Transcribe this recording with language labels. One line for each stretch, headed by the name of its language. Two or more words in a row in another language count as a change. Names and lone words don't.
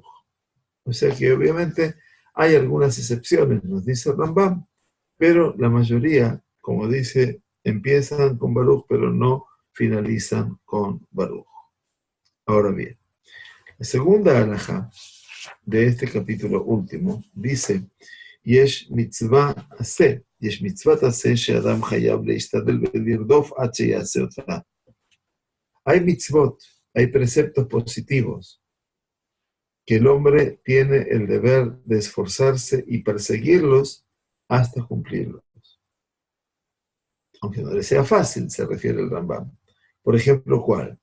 Spanish: O sea que obviamente hay algunas excepciones, nos dice Rambam, pero la mayoría, como dice, empiezan con Baruch, pero no finalizan con Baruch. Ahora bien, la segunda alajá de este capítulo último dice,
Hebrew: יש מצוה עשה, יש מצוה עשה שאדם חייב להשתדל ולרדוף עד שיעשה אותה.
Spanish: Hay mitzvot, hay preceptos positivos que el hombre tiene el deber de esforzarse y perseguirlos hasta cumplirlos. Aunque no le sea fácil, se refiere el Rambam. Por ejemplo, ¿cuál?